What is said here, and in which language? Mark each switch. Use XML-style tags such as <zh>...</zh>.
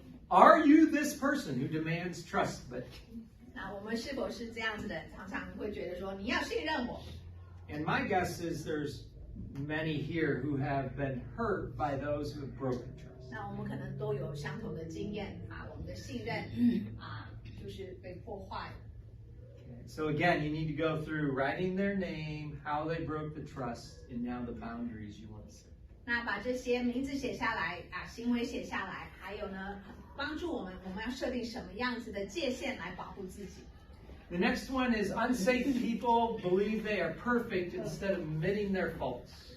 <en>Are you this person who demands trust? But</en> <zh>那我们是否是这样子的？常常会觉得说你要信任我。</zh> <en>and my guess is there's many here who have been hurt by those who have broken trust.</en> <zh>那我们可能都有相同的经验我们的信任就是被破坏了。</zh> <en>So again, you need to go through writing their name, how they broke the trust, and now the boundaries you want to set.</en> <zh>那把这些名字写下来行为写下来，还有呢，帮助我们要设定什么样子的界限来保护自己。</zh> <en>The next one is unsafe people believe they are perfect instead of admitting their faults.</en>